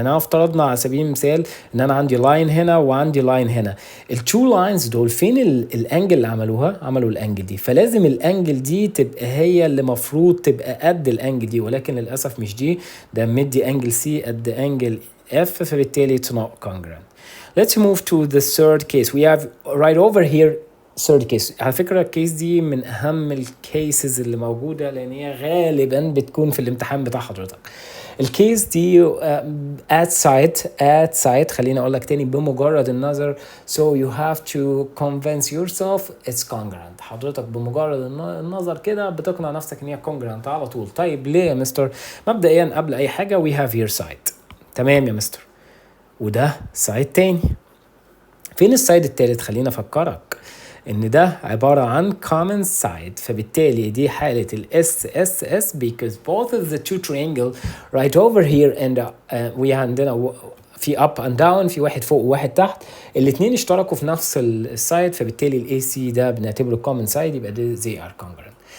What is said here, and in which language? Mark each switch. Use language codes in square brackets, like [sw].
[ar] انا افترضنا على سبيل المثال ان انا عندي لاين هنا وعندي لاين هنا، الترو لاينز دول فين الانجل اللي عملوا الانجل دي، فلازم الانجل دي تبقى هي اللي مفروض تبقى قد الانجل دي، ولكن للاسف مش دي، ده مدي انجل سي قد انجل اف، فبالتالي [en] it's not congruent. Let's move to the third case. We have right over here third case. [ar] على فكرة الكيس دي من أهم الكيسز اللي موجودة، لأن هي غالبا بتكون في الامتحان بتاع حضرتك. الكيس دي at site خليني أقول لك تاني بمجرد النظر. [en] So you have to convince yourself it's congruent. [ar] حضرتك بمجرد النظر كده بتقنع نفسك إن هي congruent على طول. طيب ليه يا مستر؟ مبدئيا قبل أي حاجة [en] we have here side. [ar] تمام يا مستر، وده سايد تاني. فين السايد التالت؟ خلينا أفكرك ان ده عبارة عن common side، فبالتالي دي حالة ال SSS [en] because both of the two triangle right over here and we [ar] عندنا في up and down، في واحد فوق وواحد تحت، الاتنين اشتركوا في نفس السايد، فبالتالي ال AC ده بنعتبره common side، يبقى ده [en] they are congruent.